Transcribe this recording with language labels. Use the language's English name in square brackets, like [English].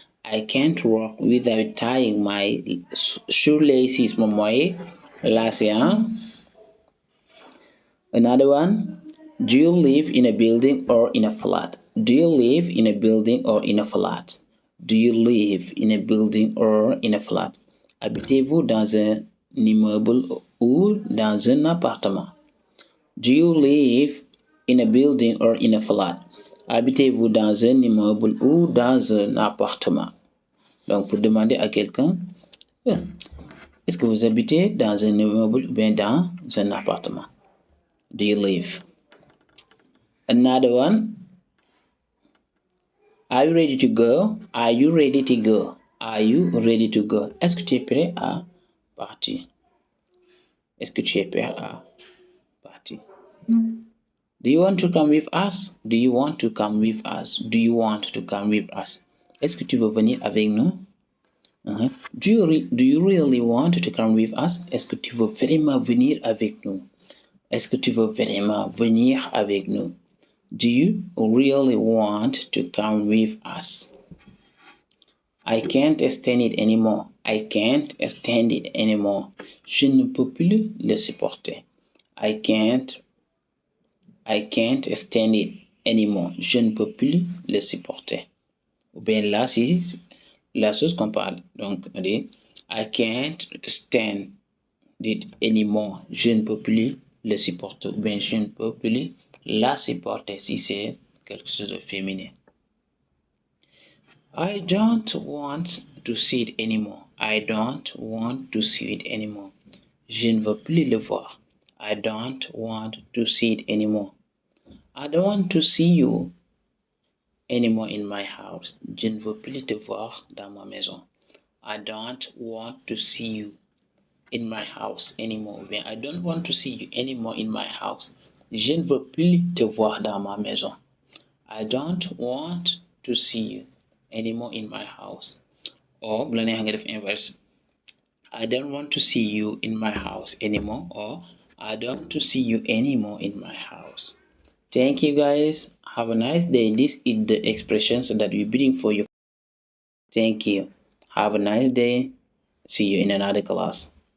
[English] I can't walk without tying my shoelaces. Momoy, last year. Another one. Do you live in a building or in a flat? Do you live in a building or in a flat? Do you live in a building or in a flat? [French] Habitez-vous dans un immeuble ou dans un appartement? [English] Do you live in a building or in a flat? [French] Habitez-vous dans un immeuble ou dans un appartement? Donc, pour demander à quelqu'un, est-ce que vous habitez dans un immeuble ou bien dans un appartement? [English] Do you live? Another one. Are you ready to go? Are you ready to go? Are you ready to go? [French] Est-ce que tu es prêt à partir? Est-ce que tu es prêt à partir? [English] Do you want to come with us? Do you want to come with us? Do you want to come with us? [French] Est-ce que tu veux venir avec nous? [English] Do you really want to come with us? [French] Est-ce que tu veux vraiment venir avec nous? Est-ce que tu veux vraiment venir avec nous? [English] Do you really want to come with us? I can't stand it anymore. I can't stand it anymore. [French] Je ne peux plus le supporter. [English] I can't stand it anymore. [French] Je ne peux plus le supporter. Ou bien là, c'est la chose qu'on parle. Donc, on dit [English] I can't stand it anymore. [French] Je ne peux plus le supporter. Ou bien je ne peux plus la supporter si c'est quelque chose de féminin. [English] I don't want to see it anymore. I don't want to see it anymore. [French] Je ne veux plus le voir. [English] I don't want to see it anymore. I don't want to see you anymore in my house. [French] Je ne veux plus te voir dans ma maison. [English] I don't want to see you in my house anymore. I don't want to see you anymore in my house. [French] Je ne veux plus te voir dans ma maison. [English] I don't want to see you anymore in my house. [Wolof] Or bu la neexee nga def inverse. [English] I don't want to see you in my house anymore, or I don't want to see you anymore in my house. Thank you guys. Have a nice day. This is the expressions that we're building for you. Thank you. Have a nice day. See you in another class.